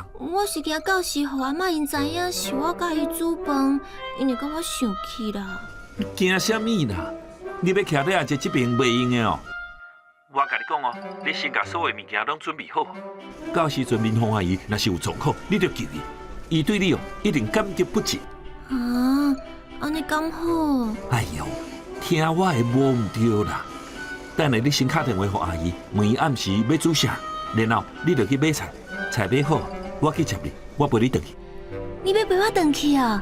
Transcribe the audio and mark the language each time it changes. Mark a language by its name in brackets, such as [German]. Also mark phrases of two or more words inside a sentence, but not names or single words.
[Min Nan Chinese] 我是惊到时互阿嬷因知影是我甲伊煮饭，因会甲我生气啦。惊啥物啦？你要徛在阿姐这边袂用的哦。我甲你讲哦，你先甲所有物件拢准备好，到时阵民风阿姨若是有状况，你就救伊，伊对你哦一定感激不尽。啊，安尼刚好。哎呦，听我的无唔对啦。等下你先打电话给阿姨，问伊暗时要煮啥，然后你就去买菜，菜买好，我去接你，我陪你回去。你要陪我回去啊？